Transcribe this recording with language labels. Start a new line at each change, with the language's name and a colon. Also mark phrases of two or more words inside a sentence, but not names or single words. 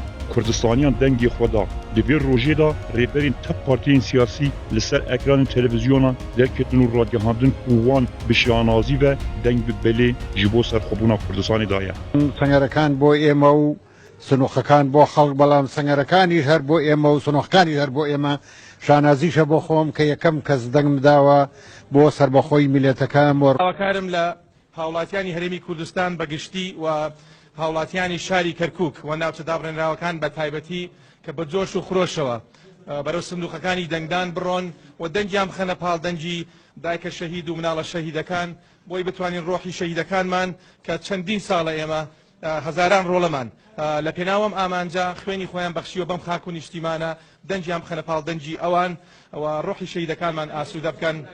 Kurdish: Kurdistaniyan dengê xwe da di vê rojê de rêberên tep partiyên siyasî li ser ekranên televizyonan derketin û radyohandin ku wan bi şanazî ve deng bi belê ji bo serxwebûna Kurdistanê daye.
Central Kurdish: سەنگەرەکان بۆ ئێمە و سنووخەکان بۆ خەڵک بەڵام سەنگەرەکانی هەر بۆ ئێمە و سنووخەکانی هەر بۆ ئێمە شانازیشە بۆ خۆم کە یەکەم کەس دەنگم داوە بۆ سربەخۆی میلەتەکان هاوکارم لە هاوڵاتیانی هەرێمی کوردستان بەگشتی و هاوڵاتیانی شاری کەرکووک و ناوچە دابڕێنراوەکان بە تایبەتی کە بە جۆش و خرۆشەوە بەرەو سندوقەکانی دەنگدان بڕۆن و دەنگیان بخەنە پاڵ دەنگی دایکە شەهید و مناڵە شەهیدەکان بۆی بتوانین ڕۆحی شەهیدەکانمان کە چەندین ساڵە ئێمە هەزاران ڕۆڵەمان لە پێناوەم ئامانجا خوێنی خۆیان بەخشیوە بەم خاک و نیشتیمانە دەنگیان بخەنە پاڵ دەنگی ئەوان و ڕۆحی شەهیدەکانمان ئاسوودە بکەن.